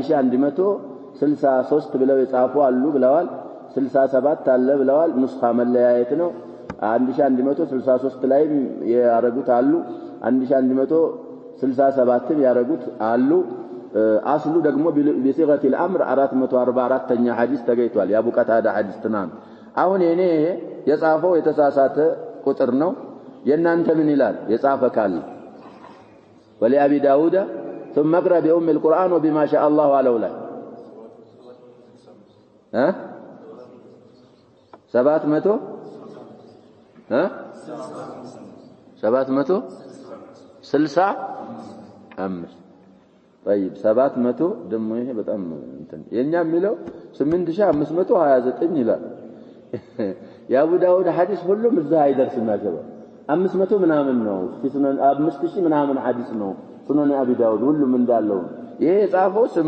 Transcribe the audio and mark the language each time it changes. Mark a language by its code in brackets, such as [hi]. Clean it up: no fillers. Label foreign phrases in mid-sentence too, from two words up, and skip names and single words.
[am] 1163 ብለው የጻፉ አሉ ብለዋል 67 አለ ብለዋል ኑስኻ መለያየት ነው 1163 ላይ ያረጉት አሉ 1167 ያረጉት አሉ አስሉ ደግሞ [ar] بصيغه الامر [am] 444ኛ ሐዲስ ተገይቷል የአቡ ቀታዳ ሐዲስ ተናም አሁን እኔ የጻፈው የተሳሳተ ቁጥር ነው የናንተ ምን ይላል የጻፈ ካለ [ar] ولأبي داود ثم اقرأ بأم القرآن وبما شاء الله عليه [am] ላይ 700 765 طيب 700 ደሞ ይሄ በጣም እንትን የኛ የሚለው 8529 ይላል የአቡ ዳውድ ሐዲስ ሁሉም እዛ አይደርስም ናቸው 500 ምናምን ነው ሱነን 5000 ምናምን ሐዲስ ነው ሱነን አቢ ዳውድ ሁሉም እንዳለው ይሄ የጻፈው